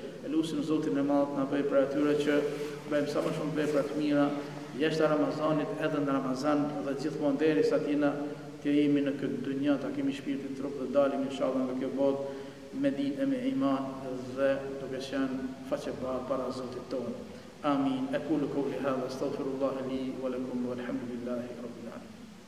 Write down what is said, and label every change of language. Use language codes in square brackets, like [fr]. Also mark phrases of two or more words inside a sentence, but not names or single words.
[sq] Elusim Zotin e Madh na bëj për atyre që bëjmë sa më shumë vepra të mira jashtë Ramazanit, edhe në Ramazan dhe gjithmonë derisa të jemi në këtë dunjë, ta kemi shpirtin trup dhe dalim inshallah nga kjo botë me dinë e me iman dhe duke qenë faqebar para Zotit tonë. Amin. [ar] أقول قولي هذا أستغفر الله لي ولكم والحمد لله رب العالمين.